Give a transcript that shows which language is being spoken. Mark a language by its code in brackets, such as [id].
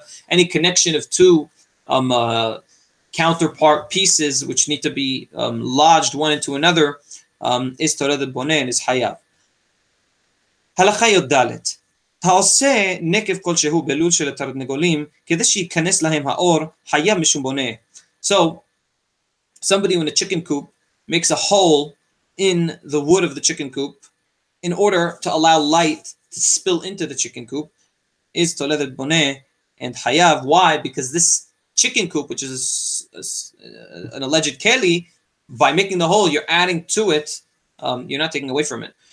[en] Any connection of two counterpart pieces which need to be lodged one into another is toledet boneh and is hayab. Halacha yod dalet. [he] העושה נקב כלשהו בלול של התרנגולים כדי שייכנס להם האור חייב משום בונה. [en] So somebody in a chicken coop makes a hole in the wood of the chicken coop in order to allow light to spill into the chicken coop is toledet boneh and hayav. Why? Because this chicken coop, which is an alleged keli, by making the hole, you're adding to it, you're not taking away from it.